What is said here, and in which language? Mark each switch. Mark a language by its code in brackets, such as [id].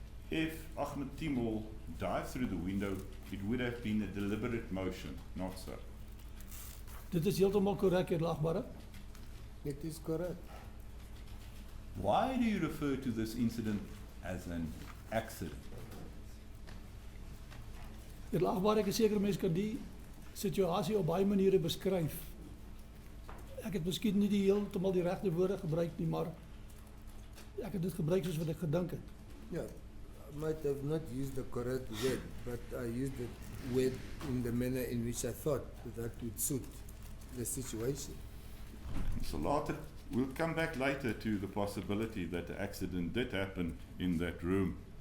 [en] If Ahmed Timol dived through the window, it would have been a deliberate motion, not so. [af] Dit is heeltemal korrek, eerlagbare. [en] It is correct. Why do you refer to this incident as an accident? [af] Eerlagbare, ek is seker mense kan die situasie op baie maniere beskryf. Ek het miskien nie heeltemal die regte woorde gebruik nie, maar ek het dit gebruik soos wat ek gedink het. [en] Yeah, I might have not used the correct word, but I used the word in the manner in which I thought that would suit the situation. So later, we'll come back later to the possibility that the accident did happen in that room.